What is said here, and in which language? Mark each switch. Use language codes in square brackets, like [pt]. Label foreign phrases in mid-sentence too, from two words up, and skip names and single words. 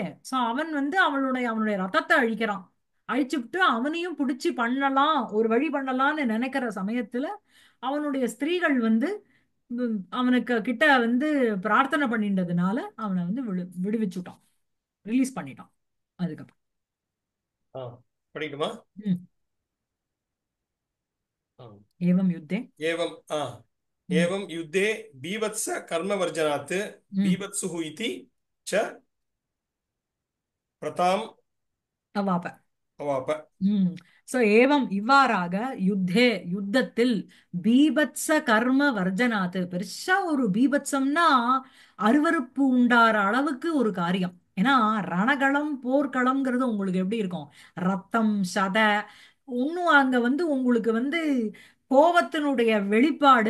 [ta] சோ அவன் வந்து அவனுடைய ரத்தத்தை அழிக்கிறான். அழிச்சுட்டு அவனையும் பிடிச்சி பண்ணலாம், ஒரு வழி பண்ணலாம்னு நினைக்கிற சமயத்துல அவனுடைய ஸ்திரீகள் வந்து அவனுக்கு கிட்ட வந்து பிரார்த்தனை பண்ணிட்டதுனால அவனை வந்து விடுவிச்சுட்டான், ரிலீஸ் பண்ணிட்டான். அதுக்கப்புறம் ஆ, படிக்கட்டுமா? ம். ஆ. [sa] एवं युद्धे एवं ம் एवं युद्धे बीभत्स कर्मवर्जनात् ம் बीभत्सुः इति च प्रताम् அவாப अवाप. ம். [ta] சோ ஏவம் இவ்வாறாக யுத்தே யுத்தத்தில் [sa] बीभत्स कर्म वर्जनात्, [ta] பெருசா ஒரு பீபத்சம்னா அருவருப்பு உண்டார அளவுக்கு ஒரு காரியம். ஏன்னா ரணகளம் போர்க்களம்ங்கிறது உங்களுக்கு எப்படி இருக்கும்? ரத்தம் சத ஒன்னும் அங்க வந்து உங்களுக்கு வந்து கோபத்தினுடைய வெளிப்பாடு.